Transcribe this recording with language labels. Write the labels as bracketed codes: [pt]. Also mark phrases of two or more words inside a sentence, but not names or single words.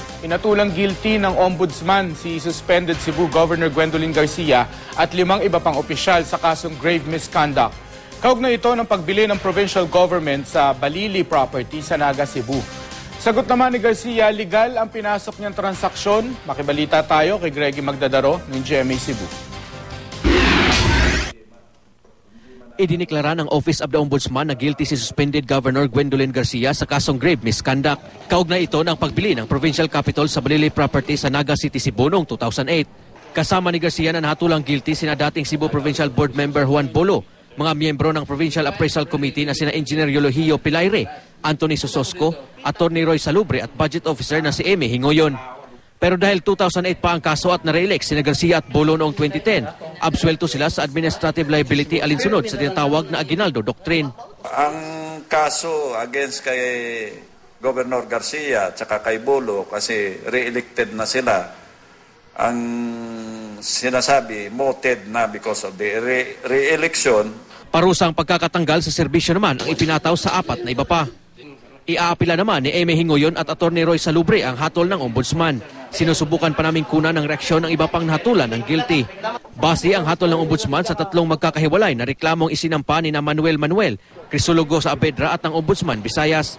[tl] Inatulang guilty ng Ombudsman si suspended Cebu Governor Gwendolyn Garcia at 5 iba pang opisyal sa kasong [en] grave misconduct. [tl] Kaugnay ito ng pagbili ng [en] provincial government [tl] sa Balili property sa Naga, Cebu. Sagot naman ni Garcia, legal ang pinasok niyang transaksyon. Makibalita tayo kay Greggy Magdadaro ng GMA Cebu. Idiniklara ng Office of the Ombudsman na guilty si suspended Governor Gwendolyn Garcia sa kasong [en] grave misconduct. [tl] Kaugnay ito ng pagbili ng [en] provincial capital [tl] sa Balili property sa Naga City, Cebu noong 2008. Kasama ni Garcia na nahatulang guilty sina dating Cebu Provincial Board Member Juan Bolo, mga miyembro ng Provincial Appraisal Committee na sina Engineer Eulogio Pilaire, Anthony Sososco, Attorney Roy Salubre at [en] Budget Officer [tl] na si Eme Hingoyon. Pero dahil 2008 pa ang kaso at na-re-elect sina Garcia at Bolo noong 2010, absuelto sila sa [en] administrative liability [tl] alinsunod sa tinatawag na Aguinaldo Doctrine. Ang kaso against kay Governor Garcia at saka kay Bolo kasi re-elected na sila, ang sinasabi mooted na [en] because of the re-election. [tl] Parusang pagkakatanggal sa serbisyo naman ang ipinataw sa 4 na iba pa. Iaapila naman ni Eme Hingoyon at Attorney Roy Salubre ang hatol ng Ombudsman. Sinusubukan pa namin kunan ng reaksyon ng iba pang nahatulan ng guilty. Base ang hatol ng Ombudsman sa 3 magkakahiwalay na reklamong isinampa ni na Manuel, Crisologo sa Abedra at ng Ombudsman Visayas.